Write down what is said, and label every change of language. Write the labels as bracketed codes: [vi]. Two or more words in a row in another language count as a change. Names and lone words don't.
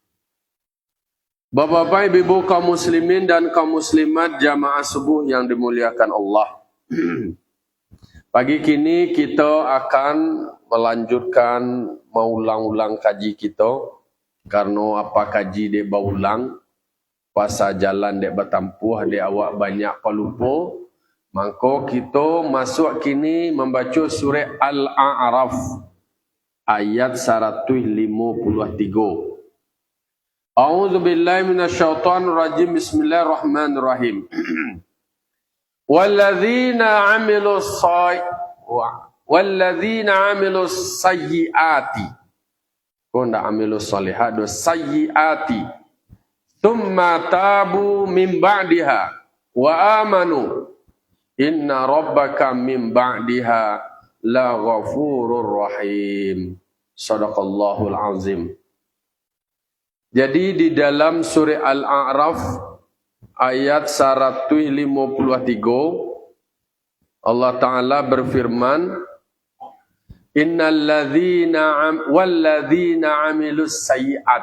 [id] Bapak-bapak, ibu-ibu, kaum muslimin dan kaum muslimat, jamaah subuh yang dimuliakan Allah. Pagi kini kita akan melanjutkan mengulang-ulang kaji kita. [min] Karena apa kaji dek baulang, pasal jalan dek bertampuh, dek awak banyak pelupa. [id] Maka kita masuk kini membaca surah Al-A'raf ayat 153. [ar] أعوذ بالله من الشيطان الرجيم. بسم الله الرحمن الرحيم. والذين عملوا السيئات. كندا عملوا الصالحات السيئات. ثم تابوا من بعدها وآمنوا. إن ربك من بعدها لغفور رحيم. صدق الله العظيم. [id] Jadi di dalam surah Al-A'raf ayat 153 Allah Ta'ala berfirman, [ar] والذين عملوا السيئات.